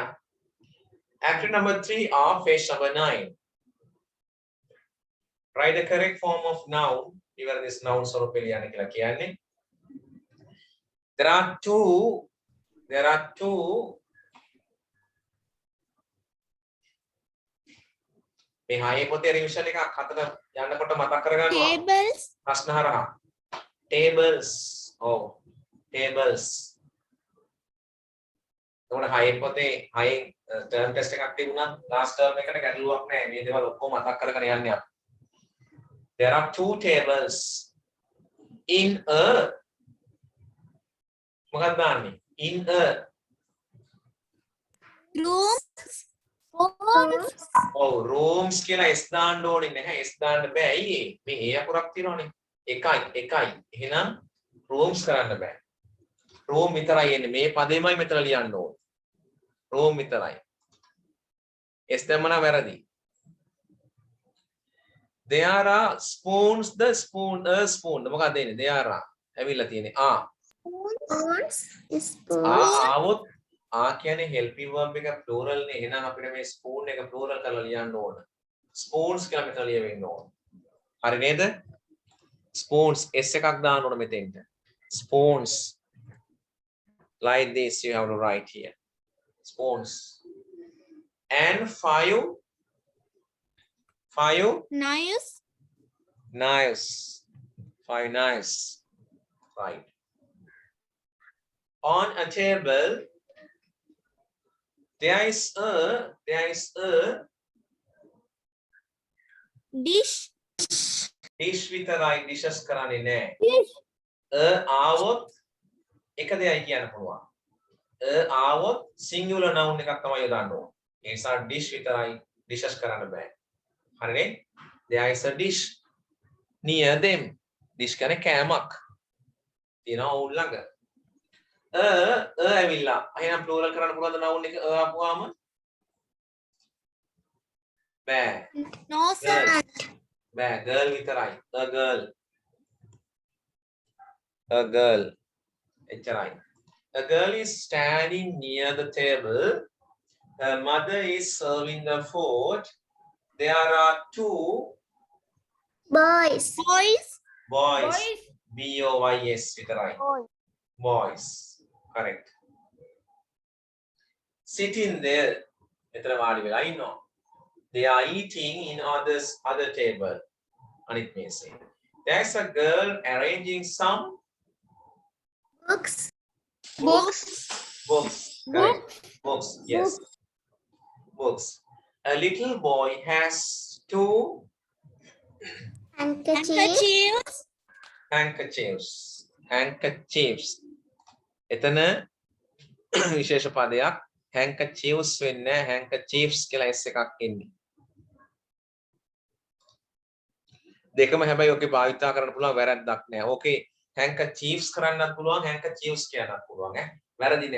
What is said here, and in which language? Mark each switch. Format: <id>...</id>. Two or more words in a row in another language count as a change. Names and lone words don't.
<en>Active number 3 or page number 9. Write the correct form of noun. Even this noun</en> <si>ස්වරූපේ ලියන්න කියලා කියන්නේ.</si> <en>There are two</en> <si>මේ හයේ පොතේ රිවිෂන් එකක් හතර යනකොට මතක් කරගන්නවා.</si> <en>Tables.</en> <si>ප්‍රශ්න හරහා.</si> <en>Tables. Oh, tables.</en> <si>උන හයේ පොතේ හයේ</si> <en>term test</en> <si>එකක් තිබුණා.</si> <en>last term</en> <si>එකට ගැටලුවක් නැහැ. මේ දේවල් ඔක්කොම මතක් කරගෙන යන්න යන්න.</si> <en>There are 2 tables in a</en> <si>මොකක්ද දාන්නේ?</si> <en>In a Room.</en> <si>rooms කියලා S දාන්න ඕනේ නැහැ. S දාන්න බෑ. ඇයි මේ A අකුරක් තියෙනවනේ. එකයි. එහෙනම් rooms කරන්න බෑ. room විතරයි එන්නේ. මේ පදේමයි මෙතන ලියන්න ඕනේ. room විතරයි. S දැම්මම වැරදි.</si> <en>There are spoons. The spoon. A spoon.</en> <si>මොකක්ද එන්නේ?</si> <en>There are.</en> <si>ඇවිල්ලා තියෙන්නේ. ආවොත් කියන්නේ</si> <en>helping verb</en> <si>එක plural නේ. එහෙනම් අපිට මේ spoon එක plural කරලා ලියන්න ඕන. Spoons කියලා මෙතන ලියවෙන්න ඕන. හරි නේද? Spoons. S එකක් දාන්න ඕන මෙතෙන්ට.</si> <en>Spoons. Like this you have to write here. Spoons. And 5 Knives. knives. 5 knives. Right. On a table there is a Dish.</en> <si>dish විතරයි dishes කරන්නේ නැහැ.</si> <en>Dish.</en> <si>ආවොත් එක දෙයයි කියන්න පුළුවන්. ආවොත්</si> <en>singular noun</en> <si>එකක් තමයි යොදන්න ඕන. ඒ නිසා dish විතරයි dishes කරන්න බෑ. හරිනේ?</si> <en>There is a dish near them.</en> <si>dish කියන්නේ කෑමක්. තියෙනවා ඔවුන් ළඟ. ඇවිල්ලා. එහෙනම් plural කරන්න පුළුවන්ද noun එක ආපුවාම? බෑ.</si> <en>No, sir.</en> <si>බෑ. girl විතරයි.</si> <en>a girl. A girl.</en> <si>එච්චරයි.</si> <en>A girl is standing near the table. Her mother is serving the food. There are 2 boys. boys. B-O-Y-S විතරයි. Boys. Correct. Sitting there.</en> <si>එතන වාඩි වෙලා ඉන්නවා.</si> <en>They are eating in other table.</en> <si>අනිත් මේසේ.</si> <en>There's a girl arranging some Books. Correct. Books. Yes. Books. A little boy has 2 Handkerchiefs. handkerchiefs.</en> <si>එතන විශේෂ පදයක් handkerchiefs වෙන්නේ handkerchiefs කියලා S එකක් එන්නේ. දෙකම හැබැයි ඔකේ භාවිතා කරන්න පුළුවන් වැරද්දක් නෑ. ඕකේ handkerchiefs කරන්නත් පුළුවන් handkerchiefs කියන්නත් පුළුවන් ඈ. වැරදි නෑ.</si>